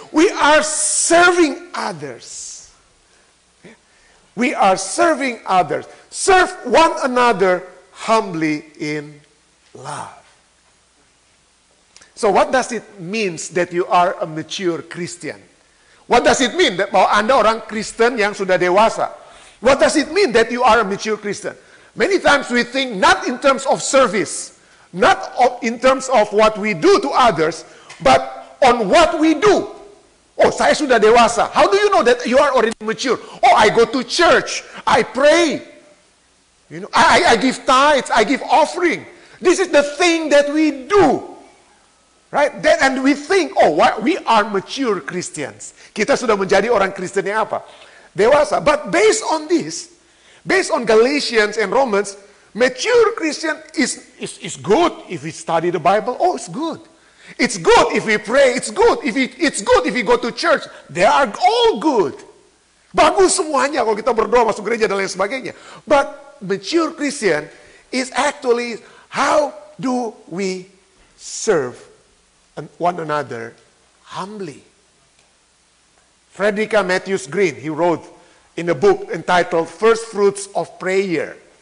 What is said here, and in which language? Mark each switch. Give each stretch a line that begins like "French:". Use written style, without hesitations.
English: We are serving others. We are serving others. Serve one another humbly in love. So what does it mean that you are a mature Christian? What does it mean that
Indonesian: bahwa Anda orang Kristen yang sudah dewasa?
English: What does it mean that you are a mature Christian? Many times we think not in terms of service, not in terms of what we do to others, but on what we do. Oh,
Indonesian: saya sudah dewasa.
English: How do you know that you are already mature? Oh, I go to church. I pray. I give tithes. I give offering. This is the thing that we do. Right? And we think, we are mature Christians.
Indonesian: Kita sudah menjadi orang Kristen yang apa? Dewasa.
English: But based on this, based on Galatians and Romans, mature Christian is good if we study the Bible. Oh, it's good. It's good if we pray. It's good if we go to church. They are all good.
Indonesian: Bagus semuanya kalau kita berdoa, masuk gereja dan lain sebagainya.
English: But mature Christian is actually how do we serve one another humbly. Frederica Matthews Green, he wrote in a book entitled First Fruits of Prayer.